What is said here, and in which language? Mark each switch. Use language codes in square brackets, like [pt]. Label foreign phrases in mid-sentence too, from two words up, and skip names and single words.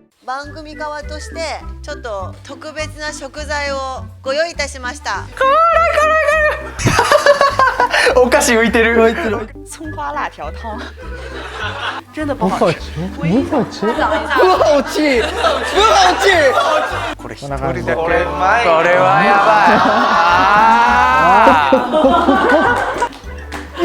[ja] 番組側としてちょっと特別な食材をご用意いたしました。お菓子浮いてる。 [zh] 葱花辣条汤，真的不好吃。不好吃。尝一下。不好吃。不好吃。 [ja] これ一人だけ。これはやばい。